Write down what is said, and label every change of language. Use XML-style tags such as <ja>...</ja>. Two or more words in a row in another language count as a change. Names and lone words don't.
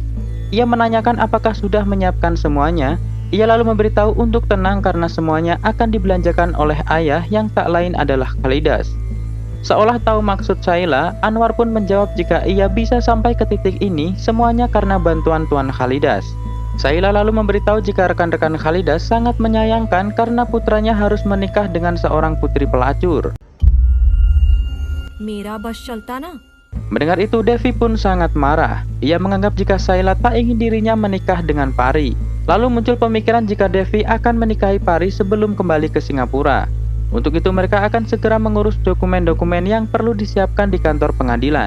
<id>Ia menanyakan apakah sudah menyiapkan semuanya. Ia lalu memberitahu untuk tenang karena semuanya akan dibelanjakan oleh ayah yang tak lain adalah Khalidas. Seolah tahu maksud Sayla, Anwar pun menjawab jika ia bisa sampai ke titik ini semuanya karena bantuan Tuan Khalidas. Sayla lalu memberitahu jika rekan-rekan Khalidas sangat menyayangkan karena putranya harus menikah dengan seorang putri pelacur.</id> <hi>मेरा बस चलता ना।</hi> <id>Mendengar itu, Devi pun sangat marah. Ia menganggap jika Sayla tak ingin dirinya menikah dengan Pari. Lalu muncul pemikiran jika Devi akan menikahi Pari sebelum kembali ke Singapura. Untuk itu mereka akan segera mengurus dokumen-dokumen yang perlu disiapkan di kantor pengadilan.</id>